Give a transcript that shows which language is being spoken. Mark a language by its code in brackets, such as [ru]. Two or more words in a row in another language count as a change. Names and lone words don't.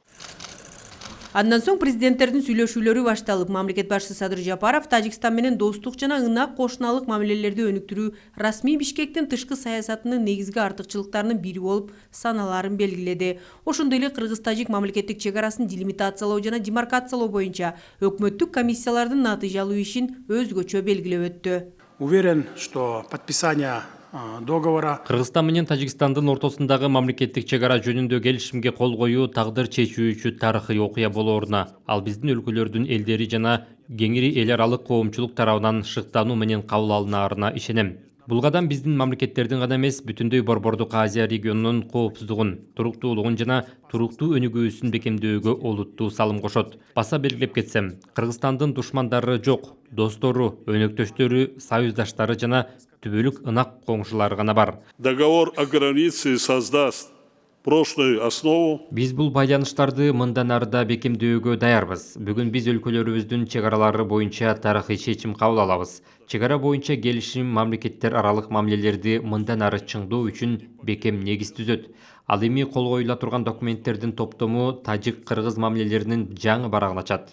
[ky] Андан соң президенттердин сүйлөшүүлөрү башталып, мамлекет башчысы Садыр Жапаров Тажикстан менен достук жана ынак кошуналык мамилелерди өнүктүрүү расмий Бишкектин тышкы саясатынын негизги артыкчылыктарынын бири болуп саналарын белгиледи. Ошондой эле Кыргыз-Тажик мамлекеттик чек арасын делимитациялоо жана демаркациялоо боюнча өкмөттүк комиссиялардын натыйжалуу ишин өзгөчө белгилеп өттү. [ru] Уверен, что подписание договора [ky] Кыргызстан менен Тажикстандын ортосундагы мамлекеттик чек ара жөнүндө келишимге кол коюу тагдыр чечүүчү тарыхый окуя болооруна, ал биздин өлкөлөрдүн элдери жана кеңири эл аралык коомчулук тарабынан шыктануу менен кабыл алынаарына ишенем. Бул кадам биздин мамлекеттердин гана эмес, бүтүндөй Борбордук Азия регионунун коопсуздугун, туруктуулугун жана туруктуу өнүгүүсүн бекемдөөгө олуттуу салым кошот. Баса белгилеп кетсем, Кыргызстандын душмандары жок, достору, өнөктөштөрү, союздаштары жана түбөлүк ынак коңшулары гана бар. [ru] Договор о границе создаст прочную основу. [ky] Биз бул байланыштарды мындан арыда бекемдөөгө даярбыз. Бүгүн биз өлкөлөрүбүздүн чек аралары боюнча тарыхый чечим кабыл алабыз. Чек ара боюнча келишим мамлекеттер аралык мамилелерди мындан ары чыңдоо үчүн бекем негиз түзөт. Ал эми кол коюла турган документтердин топтому тажик-кыргыз мамилелеринин жаңы барагын ачат.